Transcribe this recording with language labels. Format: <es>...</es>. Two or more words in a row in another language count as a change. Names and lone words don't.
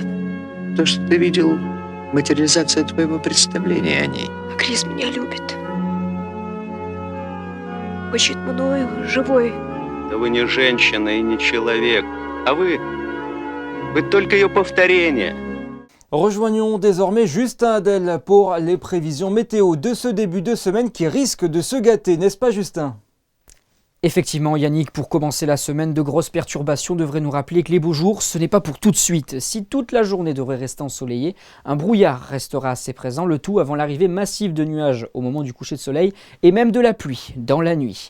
<ru>То, что ты видел, материализация твоего представления о ней. Крис меня любит. Хочет мною живой. Да вы не женщина и не человек, а вы только ее повторение.</ru> <fr>Rejoignons désormais Justin Hadel pour les prévisions météo de ce début de semaine qui risque de se gâter, n'est-ce pas Justin ? Effectivement Yannick, pour commencer la semaine, de grosses perturbations devraient nous rappeler que les beaux jours, ce n'est pas pour tout de suite. Si toute la journée devrait rester ensoleillée, un brouillard restera assez présent, le tout avant l'arrivée massive de nuages au moment du coucher de soleil et même de la pluie dans la nuit.</fr>